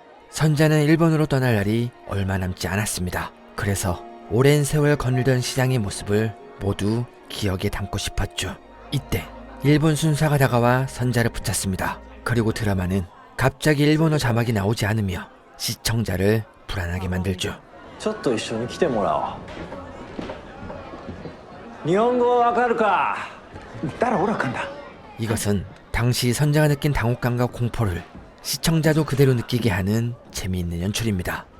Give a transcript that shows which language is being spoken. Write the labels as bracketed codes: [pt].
[ko] 선자는 일본으로 떠날 날이 얼마 남지 않았습니다. 그래서 오랜 세월 거닐던 시장의 모습을 모두 기억에 담고 싶었죠. 이때 일본 순사가 다가와 선자를 붙잡습니다. 그리고 드라마는 갑자기 일본어 자막이 나오지 않으며 시청자를 불안하게 만들죠. [ja] ちょっと一緒に来てもらおう。日本語わかるか？ [ko] 따라오라간다. 이것은 당시 선자가 느낀 당혹감과 공포를 시청자도 그대로 느끼게 하는 재미있는 연출입니다.